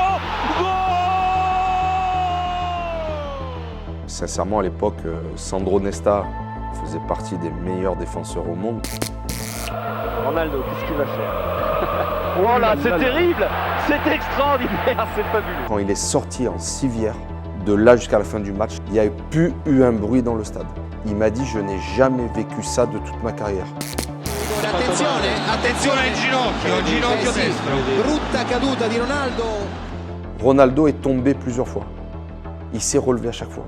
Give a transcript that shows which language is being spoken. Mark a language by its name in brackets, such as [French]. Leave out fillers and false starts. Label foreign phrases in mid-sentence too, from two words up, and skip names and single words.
[French] Sincèrement, à l'époque, Sandro Nesta faisait partie des meilleurs défenseurs au monde. Ronaldo, qu'est-ce qu'il va faire? Oh là, c'est terrible! C'est extraordinaire, c'est fabuleux! Quand il est sorti en civière, de là jusqu'à la fin du match, il n'y a plus eu un bruit dans le stade. Il m'a dit, je n'ai jamais vécu ça de toute ma carrière. [Italian] Attenzione, attenzione al ginocchio destro. Brutta caduta di Ronaldo. [French] Ronaldo est tombé plusieurs fois. Il s'est relevé à chaque fois.